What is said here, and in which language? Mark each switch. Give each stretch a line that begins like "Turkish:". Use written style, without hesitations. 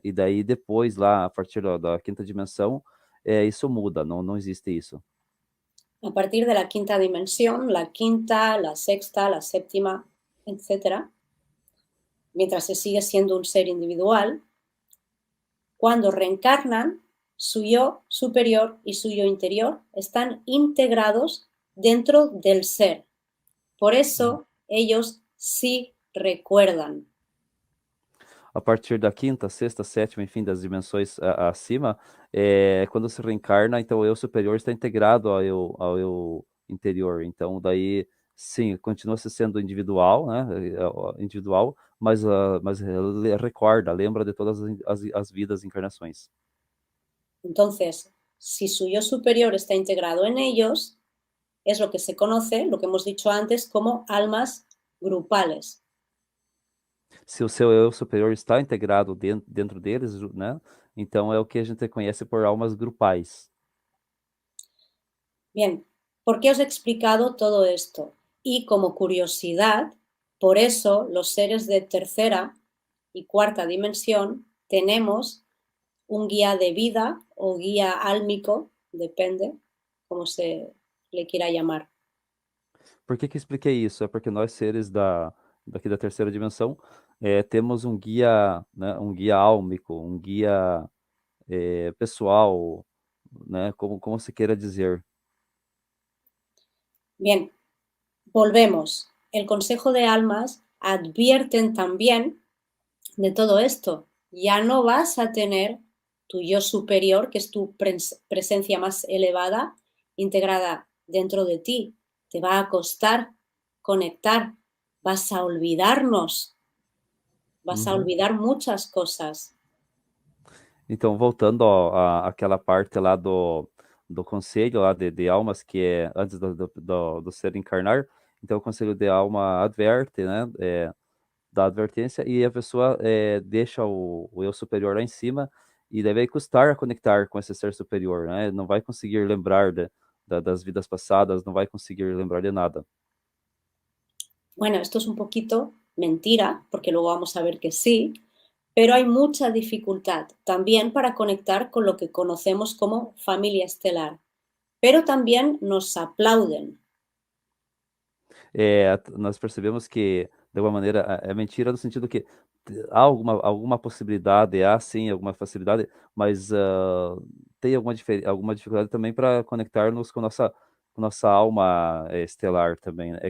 Portuguese: E daí depois lá, a partir da quinta dimensão, isso muda, não existe isso.
Spanish: A partir de la quinta dimensión, la quinta, la sexta, la séptima, etcétera, mientras se sigue siendo un ser individual, cuando reencarnan, su yo superior y su yo interior están integrados dentro del ser. Por eso ellos sí recuerdan.
Portuguese: A partir da quinta, sexta, sétima, enfim, das dimensões acima, quando se reencarna, então o eu superior está integrado ao eu interior. Então, daí, sim, continua se sendo individual, né? Individual, mas recorda, lembra de todas as vidas, encarnações.
Spanish: Entonces, si su yo superior está integrado en ellos, es lo que se conoce, lo que hemos dicho antes, como almas grupales.
Portuguese: Se o seu eu superior está integrado dentro deles, né? Então é o que a gente conhece por almas grupais.
Spanish: Bien, ¿por qué os he explicado todo esto? Y como curiosidad, por eso los seres de tercera y cuarta dimensión tenemos un guía de vida o guía álmico, depende cómo se le quiera llamar.
Portuguese: Por que que eu expliquei isso? É porque nós seres daqui da terceira dimensão temos um guia, né? Um guia álmico, um guia pessoal, né? Como se queira dizer.
Spanish: Bien, volvemos. El Consejo de Almas advierten también de todo esto. Ya no vas a tener tu yo superior, que es tu presencia más elevada, integrada dentro de ti. Te va a costar conectar. Vas a olvidarnos. Vas a olvidar muchas cosas.
Portuguese: Então, voltando àquela parte lá do conselho lá de almas, que é antes do ser encarnar, então o conselho de alma adverte, né, dá advertência, e a pessoa deixa o eu superior lá em cima, e deve custar a conectar com esse ser superior, né, não vai conseguir lembrar das vidas passadas, não vai conseguir lembrar de nada.
Spanish: Bueno, esto es un poquito mentira, porque luego vamos a ver que sí, pero hay mucha dificultad también para conectar con lo que conocemos como familia estelar. Pero también nos aplauden.
Portuguese: Nós percebemos que, de alguma maneira, é mentira no sentido que há alguma possibilidade, há sim alguma facilidade, mas tem alguma dificuldade também para conectar-nos com nossa alma estelar também, né?